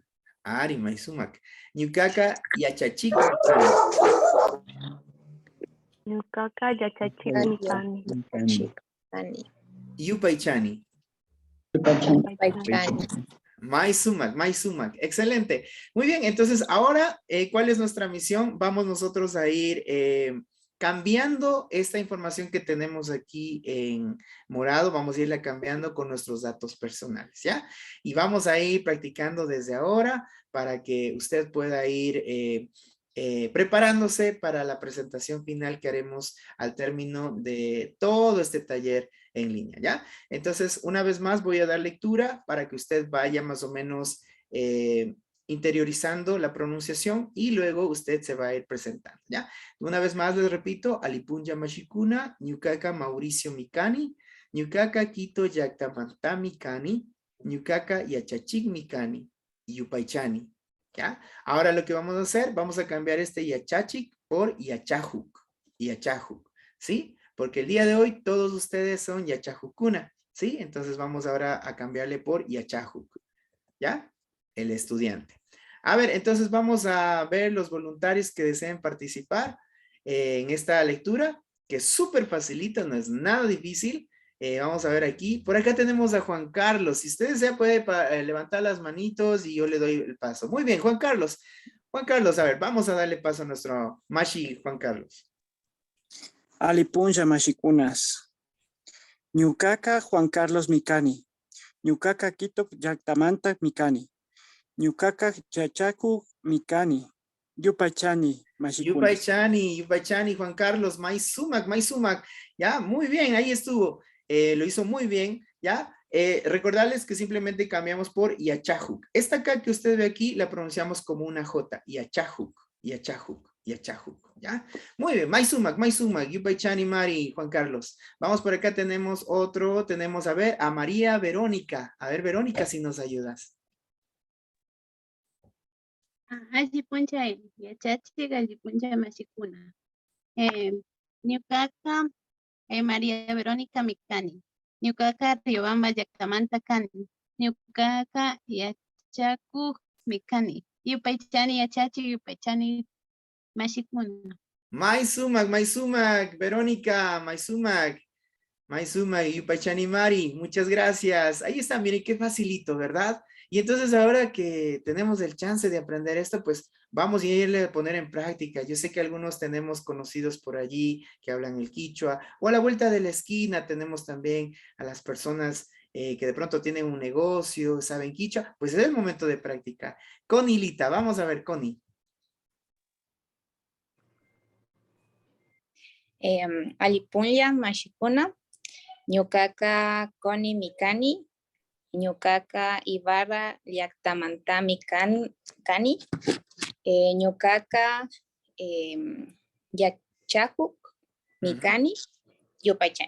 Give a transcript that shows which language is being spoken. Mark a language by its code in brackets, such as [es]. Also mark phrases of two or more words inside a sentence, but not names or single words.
[qu] Ari Maisumak. Nyukaka Yachachik Mikani. Ñuqaqa yachachik Mikani. Yupaychani. Maisumak. [es] Excelente. Muy bien, entonces ahora, ¿cuál es nuestra misión? Vamos nosotros a ir cambiando esta información que tenemos aquí en morado, vamos a irla cambiando con nuestros datos personales, ¿ya? Y vamos a ir practicando desde ahora para que usted pueda ir preparándose para la presentación final que haremos al término de todo este taller en línea, ¿ya? Entonces, una vez más voy a dar lectura para que usted vaya más o menos interiorizando la pronunciación y luego usted se va a ir presentando, ¿ya? Una vez más les repito, [qu] Alipunja Mashikuna, Ñuqaqa Mauricio Mikani, Ñuqaqa Quito Yaktamanta Mikani, Ñuqaqa Yachachik Mikani, Yupaychani, [es] ¿ya? Ahora lo que vamos a hacer, vamos a cambiar este Yachachik por Yachajuk, ¿sí? Porque el día de hoy todos ustedes son Yachajukuna, ¿sí? Entonces vamos ahora a cambiarle por Yachajuk, ¿ya? El estudiante. A ver, entonces vamos a ver los voluntarios que deseen participar en esta lectura, que es súper facilita, no es nada difícil. Vamos a ver aquí. Por acá tenemos a Juan Carlos. Si usted desea puede levantar las manitos y yo le doy el paso. Muy bien, Juan Carlos. Juan Carlos, a ver, vamos a darle paso a nuestro Mashi Juan Carlos. [qu] Alipunja Mashikunas. Ñuqaqa Juan Carlos Mikani. Ñuqaqa Quito Yaktamanta Mikani. Ñuqaqa Yachaku Mikani. Yupaychani Mashikunas. Yupaychani, Juan Carlos, Maisumak. [es] Ya, muy bien, ahí estuvo. Lo hizo muy bien, ¿ya? Recordarles que simplemente cambiamos por Yachajuk. Esta acá que usted ve aquí la pronunciamos como una J. Yachajuk, ¿ya? Muy bien, [qu] Maisumak, Yupaychani Mari, Juan Carlos. [es] Vamos por acá, tenemos otro, tenemos, a ver, a María Verónica. A ver, Verónica, si nos ayudas. [qu] Alipunja Yachachik Alipunja Mashikuna. Ñuqaqa María Verónica Mikani. Ñuqaqa Riobamba Yaktamanta Kani. Ñuqaqa Yachaku Mikani. Yupaychani Yachachik Yupaychani Mashikuna. Maisumak, Verónica, Maisumak, Yupaychani Mari, [es] muchas gracias. Ahí está, miren qué facilito, ¿verdad? Y entonces ahora que tenemos el chance de aprender esto, pues vamos a irle a poner en práctica. Yo sé que algunos tenemos conocidos por allí que hablan el quichua, o a la vuelta de la esquina tenemos también a las personas que de pronto tienen un negocio, saben quichua, pues es el momento de practicar. Connie Lita, vamos a ver, Connie. [qu] Alipunja Mashikuna, Ñuqaqa Connie Mikani, Ñuqaqa Ibarra Yaktamanta Mikani, Ñuqaqa Yachajuk Mikani, Yupaychani.